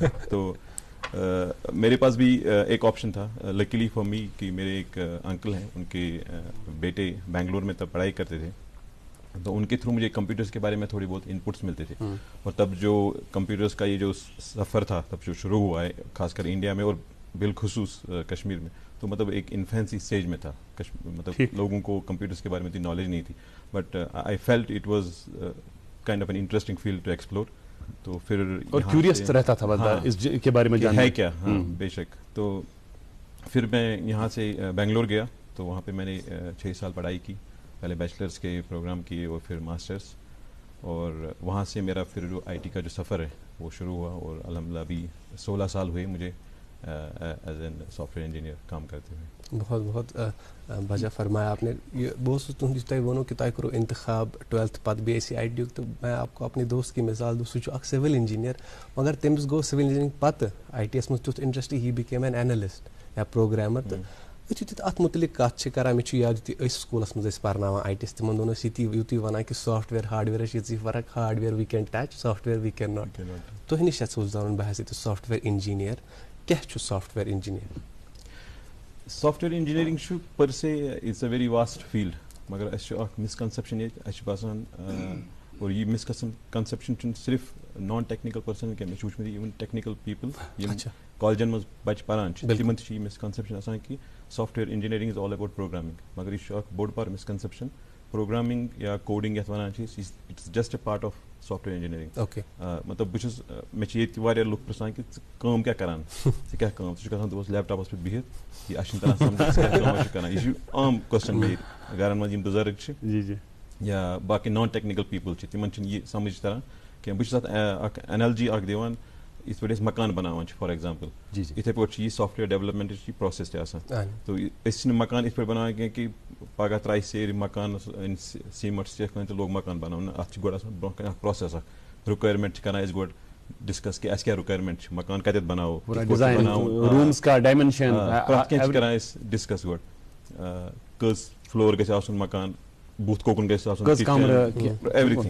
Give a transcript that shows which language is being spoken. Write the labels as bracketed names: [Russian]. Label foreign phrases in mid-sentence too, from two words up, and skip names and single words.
[Urdu] تو میرے پاس بھی ایک آپشن تھا, [English] luckily for me, [Urdu] کہ میرے ایک انکل ہیں, ان کے بیٹے بنگلور میں تب پڑھائی کرتے تھے, تو ان کے تھرو مجھے کمپیوٹرز کے بارے میں تھوڑی بہت انپٹس ملتے تھے. اور تب جو کمپیوٹرز کا یہ جو سفر تھا تب جو شروع ہوا ہے خاص کر انڈیا میں اور بالخصوص کشمیر میں, تو مطلب ایک [English] infancy stage [Urdu] میں تھا, مطلب لوگوں کو کمپیوٹرز کے بارے میں اتنی نالج نہیں تھی. [English] But I felt it was kind of an interesting field to explore. [Urdu] تو پھر اور کیوریس رہتا تھا بندہ اس کے بارے میں جاننا ہے کیا. ہاں بے شک. تو پھر میں یہاں سے بنگلور گیا, تو وہاں پہ میں نے 6 سال پڑھائی کی, پہلے بیچلرس کے پروگرام کیے اور پھر ماسٹرس. اور وہاں سے میرا پھر جو آئی ٹی کا جو سفر ہے وہ شروع ہوا, اور الحمدللہ ابھی 16 سال ہوئے مجھے [English] as an software engineer [Urdu] کام کرتے ہوئے. بہت بہت بجا فرمایا آپ نے. یہ بہت تہذ تھی ونو کہ تہ کرو انتخاب 12th پتہ بی ایس سی آئی ٹی تو میں آپ کو اپنے دوست کی مثال دوں, [Kashmiri] سہ اخ [English] civil engineer, [Kashmiri] مگر تمس گو [English] civil engineering [Kashmiri] پتہ آئی ٹی یس مز تیُتھ انٹرسٹ, [English] he became an analyst [Kashmiri] یا پروگرامر. تو ات متعلق کت کران مے یاد یُتھُے سکولس مز پرناوان آئی ٹی یس, تمن دۄہن ٲسۍ یُتُے ونان کہ سافٹ ویئر ہارڈ ویئرس یِژٕے فرق, [English] hardware we can touch, software we can not. [Kashmiri] تۄہہِ نِش یژھو زانُن بہٕ ہسا [English] software engineer [Kashmiri] کیا چھُ [English] software engineer? software engineering per se it's a very vast field, [Kashmiri] مگر اَسہِ اکھ مسکنسیپشن ییٚتہِ, اَسہِ چھُ باسان اور یہ مسکنسیپشن چھُنہٕ صرف [English] non technical person [Kashmiri] کینٛہہ, مےٚ چھُ وٕچھمُت [English] even technical people [Kashmiri] یِم کالجن منٛز بچہِ پران چھِ تِمن تہِ چھِ یہِ مسکنسیپشن آسان کہ [English] software engineering is all about programming, [Kashmiri] مگر یہ چھُ اکھ بوٚڑ بار مسکنسیپشن. پروگرامنگ یا کوڈنگ یتھ ونان چھِ أسۍ, [English] It's just a part of software engineering. [Kashmiri] مطلب بہٕ چھُس, مےٚ چھِ ییٚتہِ واریاہ لُکھ پرژھان کہ ژٕ کٲم کیٛاہ کران, ژٕ کیٛاہ کٲم, ژٕ چھُکھ آسان دۄہس لیپ ٹاپس پٮ۪ٹھ بِہِتھ, یہِ اَسہِ چھُنہٕ تران سمجھ ژٕ کیٛاہ کٲم چھُکھ کران. یہِ چھُ عام کوسچن مےٚ ییٚتہِ گرن منٛز یِم بُزرگ چھِ یا باقٕے [English] non technical people [Kashmiri] چھِ, تِمن چھُنہٕ یہِ سمجھ تران کینٛہہ. بہٕ چھُس اتھ اکھ انالجی اکھ دِوان, یِتھ پٲٹھۍ أسۍ مکان بناوان چھِ [English] for example, [Kashmiri] یِتھے پٲٹھۍ چھِ یہِ سافٹ ویئر ڈیولپمنٹٕچ یہِ پروسیس تہِ آسان. تو أسۍ چھِنہٕ مکان یِتھ پٲٹھۍ بناوان کینٛہہ کہ پگہہ ترٛایہِ سیرِ مکانس سیٖمٹ سیٚکھ تہٕ لوگ مکان بناونہٕ. اتھ چھِ گۄڈٕ آسان برونٛہہ کنہِ اکھ پروسیس, اکھ رِکویرمنٹ چھِ کران أسۍ گۄڈٕ ڈسکس کہ اَسہِ کیٛاہ رِکویرمنٹ چھِ, مکان کتٮ۪تھ بناوو, روٗمٕز کا ڈایمینشن, پرٛٮ۪تھ کینٛہہ چھِ کران أسۍ ڈسکس گۄڈٕ, کٔژ فلور گژھِ آسُن مکان, بُتھ کوکُن گژھِ آسُن, ایوریتھنگ.